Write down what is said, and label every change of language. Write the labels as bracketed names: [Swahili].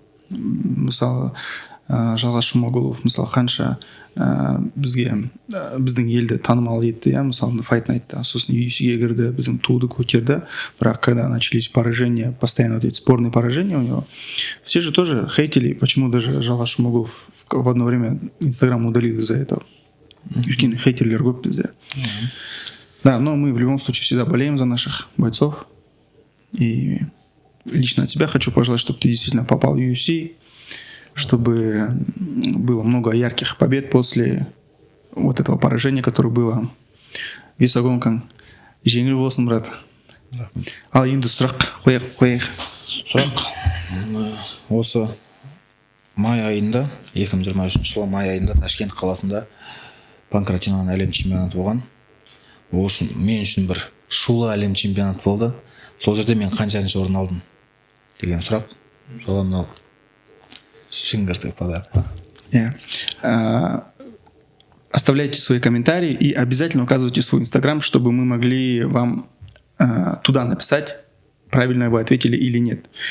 [Kazakh] Мысалы Жалғас Жұмағұлов мысалы қанша біздің елді танымал етті, мысалы Fight Night'та, сосын UFC-ге кірді, біздің туды көтерді, бірақ [Russian] когда начались поражения, постоянно вот эти спорные поражения у него, все же тоже хейтили, почему даже Жалғас Жұмағұлов в одно время Инстаграм удалил из-за этого. [Kazakh] Өйткені хейтерлер көп бізде. [Russian] Да, но мы в любом случае всегда болеем за наших бойцов. И лично от себя хочу пожелать, чтобы ты действительно попал в UFC, чтобы было много ярких побед после вот этого поражения, которое было. [Kazakh] Весогонкаң жеңіл болсын, брат. Ал енді сұрақ қояйық. Сұрақ осы май айында, 2023 жылы май айында Ташкент қаласында панкратионның әлем чемпионаты болған. Ол үшін мен үшін бір шулы әлем чемпионаты болды. Сол жерде мен қаншаншы орын алдым деген сұрақ. Соған мынау шыңғыртып подарок. [Russian] Оставляйте свои комментарии и обязательно указывайте свой Инстаграм, чтобы мы могли вам туда написать, правильно вы ответили или нет.